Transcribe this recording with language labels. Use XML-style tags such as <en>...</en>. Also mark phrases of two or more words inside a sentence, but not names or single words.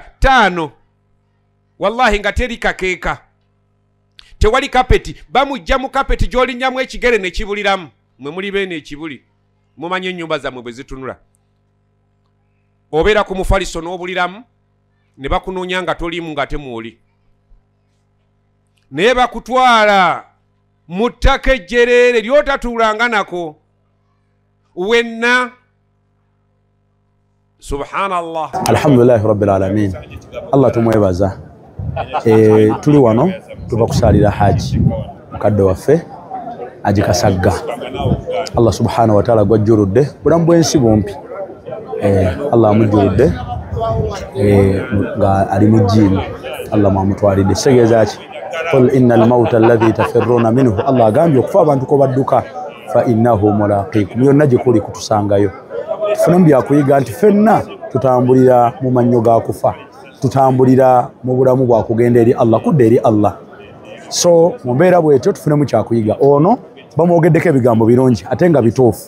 <lg>5 wallahi nga teri kakeeka tewali kapeti bamujja mu kapeti gy'olinnyamu ekigere ne kibuliramu mwe muli beene ekibuli mumanye ennyumba zammwe bwe zitunula obeera ku mufaliso n'obuliramu ne bakunoonya nga toliimu nga temuoli naye bakutwala mu ttaka ejjereere ly'otatuulanga nako wenna. Subhanallah.</lg> <ar>الحمد لله رب العالمين.</ar> <lg>Allah tumwebaza. Tuli wano tuva kusalira haji mukadde waffe Haji Kasagga.</lg> <ar>الله سبحانه وتعالى</ar> <lg>gwajjuludde bulamu bw'ensi bompi. Allah amujjuludde nga ali mu jjiini. Allah mwamutwalidde segeeza ki</lg> <ar>قل إن الموت الذي تفرون منه.</ar> <lg>Allah agambye okufa abantu ko badduka</lg> <ar>فإنه ملاقيكم.</ar> <lg>Yonna gye kuli kutusangayo. Tufuna byakuyiga nti ffenna tutambulira mu mannyo ga kufa, tutambulira mu bulamu bwa kugenda eri Allah, kudda eri Allah. So mu mbeera bwetyo tufunemu kyakuyiga. Ono bamwogeddeko ebigambo birungi ate nga bituufu.</lg>